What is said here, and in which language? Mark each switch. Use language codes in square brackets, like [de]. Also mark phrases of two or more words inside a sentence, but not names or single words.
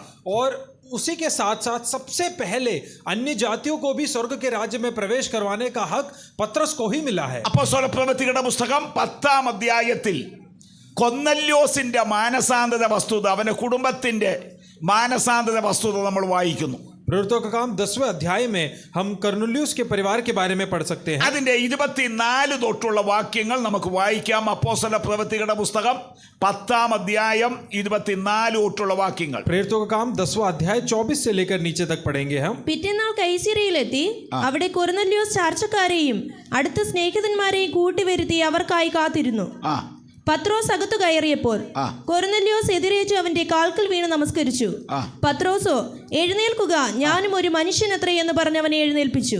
[hi] और उसी के साथ साथ सबसे पहले अन्य जातियों को भी स्वर्ग के राज्य में प्रवेश करवाने का हक पत्रस को ही मिला है. [ml] അപ്പോസ്തലപ്രവൃത്തികളുടെ പുസ്തകം 10-ാം അധ്യായത്തിൽ കൊർന്നല്യോസിന്റെ മാനസാന്തര വസ്തുത, അവന്റെ കുടുംബത്തിന്റെ മാനസാന്തര വസ്തുത നമ്മൾ വായിക്കുന്നു. [hi] प्रेरितों का काम 10वें अध्याय में हम कर्नेलियुस के परिवार के बारे में पढ़ सकते हैं. [ml] അതിന്റെ 24 തൊട്ടുള്ള വാക്യങ്ങൾ നമുക്ക് വായിക്കാം. അപ്പോസ്തലപ്രവൃത്തികളുടെ പുസ്തകം 10-ാം അധ്യായം 24 തൊട്ടുള്ള വാക്യങ്ങൾ. [hi] प्रेरितों का काम 10वां अध्याय 24 से लेकर नीचे तक पढ़ेंगे हम. [ml] പിറ്റേന്നാൾ കൈസരിയിലെത്തി അവിടെ കൊർന്നല്യോസ് ചാർച്ചക്കാരെയും അടുത്ത സ്നേഹിതന്മാരെയും കൂട്ടിവരുത്തി അവർക്കായി കാത്തിരുന്നു. പത്രോസ് അകത്തു കയറിയപ്പോൾ കൊർന്നല്യോസ് എതിരേറ്റു അവന്റെ കാൽക്കൽ വീണ് നമസ്കരിച്ചു. പത്രോസോ, എഴുന്നേൽക്കുക, ഞാനും ഒരു മനുഷ്യനത്രേ എന്ന് പറഞ്ഞ് അവനെ എഴുന്നേൽപ്പിച്ചു.